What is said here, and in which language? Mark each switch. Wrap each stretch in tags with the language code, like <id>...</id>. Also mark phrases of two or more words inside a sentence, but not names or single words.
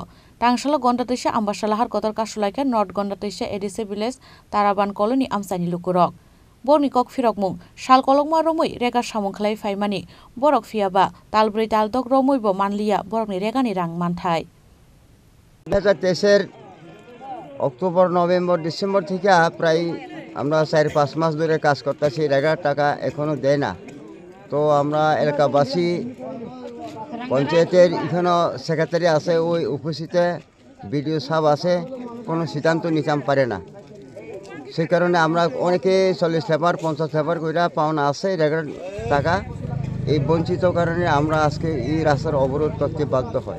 <trp>Tangsalo gonda teisa ambasala har kotor kasulaika North gonda teisa ADC Village Taraban Colony amsani lukurok. Boni kok firokmung sal kolokma romoi rega samung khlai faimani borok phiaba talbrei taldok romoi bo manlia borokni regani rang manthai</trp> <bn>2023 অক্টোবর নভেম্বর ডিসেম্বর থেকে প্রায় আমরা 4-5 মাস ধরে কাজ করতেছি রেগা টাকা এখনো দেয় না তো আমরা এলাকাবাসী পঞ্চায়েতের এখানে সেক্রেটারি আছে ওই উপস্থিতে বিডিও সাহেব আছে কোনো সিদ্ধান্ত নিতে পারে না সেই কারণে আমরা অনেকে 40 লেবার 50 লেবার কইরা পাওনা আছে রেগার টাকা এই বঞ্চিত কারণে আমরা আজকে এই রাস্তার অবরোধ করতে বাধ্য হই</bn>